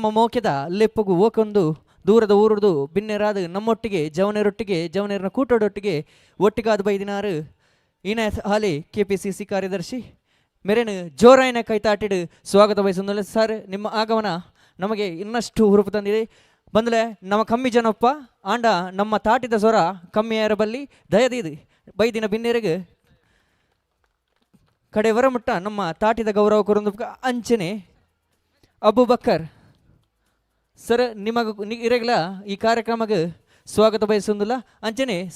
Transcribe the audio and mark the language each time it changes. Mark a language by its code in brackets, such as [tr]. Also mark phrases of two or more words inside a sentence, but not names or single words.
[tcy] ಮೋಕೆದ ಲೆಪ್ಪಗು ಓಕೊಂದು ದೂರದ ಊರುರ್ದು ಬಿನ್ನೆರಾದ ನಮ್ಮೊಟ್ಟಿಗೆ ಜವನೇರನ ಕೂಟೋಡೊಟ್ಟಿಗೆ ಒಟ್ಟಿಗಾದ ಬೈದಿನಾರು ಇನಾಯತ್ ಹಾಲಿ ಕೆಪಿಸಿಸಿ ಕಾರ್ಯದರ್ಶಿ ಮೆರೆನು ಜೋರಾಯಿನ ಕೈತಾಟಿಡು [kn] ಸ್ವಾಗತ ಬಯಸುವುದಿಲ್ಲ [tcy] ಸರ್. [kn] ನಿಮ್ಮ ಆಗಮನ ನಮಗೆ ಇನ್ನಷ್ಟು ಹುರುಪು ತಂದಿದೆ. [tcy] ಬಂದಲೆ ನಮ್ಮ ಕಮ್ಮಿ ಜನಪ್ಪ ಆಂಡ ನಮ್ಮ ತಾಟಿದ ಸ್ವರ ಕಮ್ಮಿಯಾರ ಬಲ್ಲಿ ದಯದಿದು ಬೈದಿನ ಬಿನ್ನೆರಿಗೆ ಕಡೆ ವರಮುಟ್ಟ ನಮ್ಮ ತಾಟಿದ ಗೌರವ ಕೊರೊಂದು ಅಂಚನೆ ಅಬುಬಕ್ಕರ್ ಸರ್ ನಿಮಗ ಇರಗಲ [kn] ಈ ಕಾರ್ಯಕ್ರಮಕ್ಕೆ ಸ್ವಾಗತ ಬಯಸುವುದಿಲ್ಲ [tcy] ಅಂಚನೆ